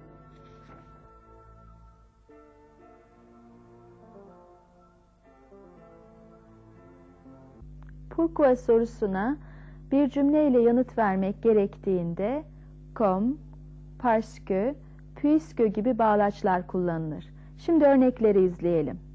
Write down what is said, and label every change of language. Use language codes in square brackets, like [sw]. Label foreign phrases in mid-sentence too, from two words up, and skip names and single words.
[tr] Pourquoi sorusuna bir cümleyle yanıt vermek gerektiğinde [fr] comme, parce que, puisque [tr] gibi bağlaçlar kullanılır. Şimdi örnekleri izleyelim.